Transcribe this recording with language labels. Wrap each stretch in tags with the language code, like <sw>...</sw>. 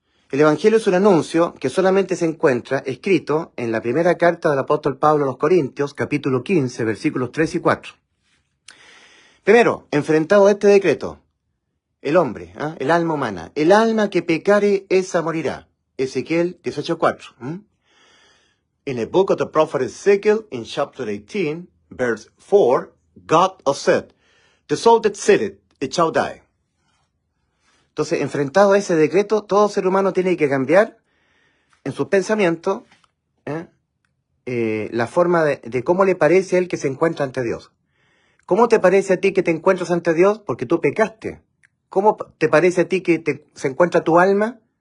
<es>El Evangelio es un anuncio que solamente se encuentra escrito en la primera carta del apóstol Pablo a los Corintios, capítulo 15, versículos 3 y 4. Primero, enfrentado a este decreto, el hombre, el alma humana, el alma que pecare, esa morirá. Ezequiel 18:4.</es> <en>In the book of the prophet Ezekiel, in chapter 18, verse 4, God has said, the soul that sinneth, it shall die.</en> <es>Entonces, enfrentado a ese decreto, todo ser humano tiene que cambiar en sus pensamientos la forma de cómo le parece a él que se encuentra ante Dios. ¿Cómo te parece a ti que te encuentras ante Dios? Porque tú pecaste. ¿Cómo te parece a ti que se encuentra tu alma?</es>